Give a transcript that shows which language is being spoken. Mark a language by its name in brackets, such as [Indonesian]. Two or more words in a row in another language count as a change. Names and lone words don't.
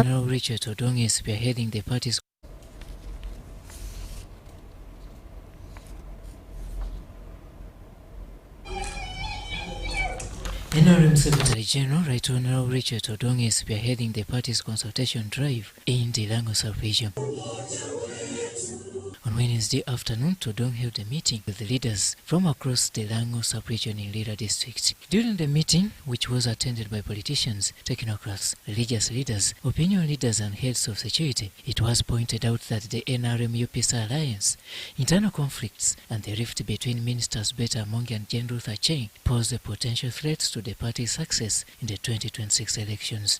[English] Richard Odong is spearheading the party's NRM Secretary General Right Honourable Richard Odong is spearheading the party's consultation drive in the Lango sub-region. On Wednesday afternoon, Odong held a meeting with the leaders from across the Lango sub-region in Rhda district. During the meeting, which was attended by politicians, technocrats, religious leaders, opinion leaders and heads of security, it was pointed out that the NRM-UPDF alliance, internal conflicts and the rift between Ministers Betty Amongi and Jane Ruth Acheng pose a potential threat to the party's success in the 2026 elections.